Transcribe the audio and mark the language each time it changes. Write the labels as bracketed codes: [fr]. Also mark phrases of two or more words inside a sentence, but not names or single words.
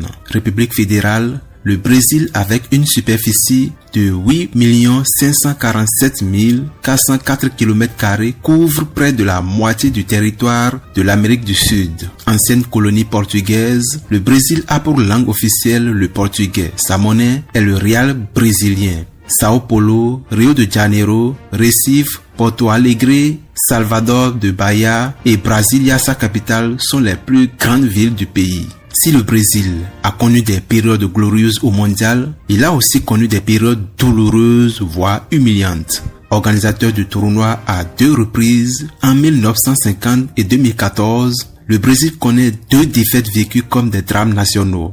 [fr] République fédérale, le Brésil, avec une superficie de 8 547 404 km², couvre près de la moitié du territoire de l'Amérique du Sud. Ancienne colonie portugaise, le Brésil a pour langue officielle le portugais. Sa monnaie est le real brésilien. Sao Paulo, Rio de Janeiro, Recife, Porto Alegre, Salvador de Bahia et Brasilia, sa capitale, sont les plus grandes villes du pays. Si le Brésil a connu des périodes glorieuses au mondial, il a aussi connu des périodes douloureuses, voire humiliantes. Organisateur du tournoi à 2 reprises, en 1950 et 2014, le Brésil connaît 2 défaites vécues comme des drames nationaux.